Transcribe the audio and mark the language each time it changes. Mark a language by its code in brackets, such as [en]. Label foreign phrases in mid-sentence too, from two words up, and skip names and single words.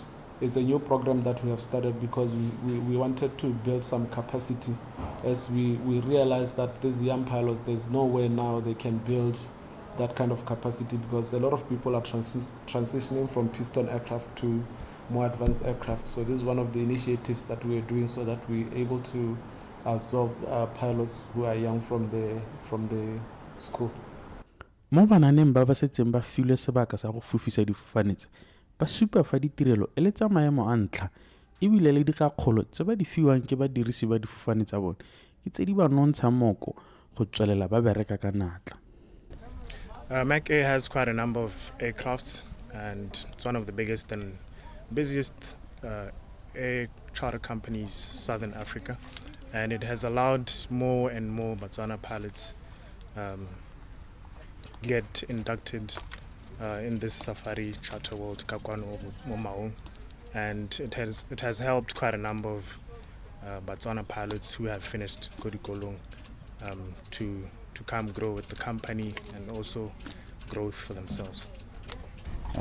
[en] It's a new program that we have started because we wanted to build some capacity as we realized that these young pilots, there's no way now they can build that kind of capacity because a lot of people are transitioning from piston aircraft to more advanced aircraft. So this is one of the initiatives that we are doing so that we're able to absorb pilots who are young from the school. [tn] Mo bananeng ba setseng ba filwe sebaka sa go fofisa difofane tse ba supa fa ditirelo e le tsa maemo a ntlha ebile le dikakgolo tse ba di fiwang ke badirisi ba difofane tsa bone ke tse di ba nontsha moko go tswelela ba bereka ka natla. [en] Mac Air has quite a number of aircrafts and it's one of the biggest and busiest air charter companies Southern Africa, and it has allowed more and more Botswana pilots get inducted in this safari charter world Kakwano Maung, and it has helped quite a number of Botswana pilots who have finished Kodikolong to come grow with the company and also growth for themselves.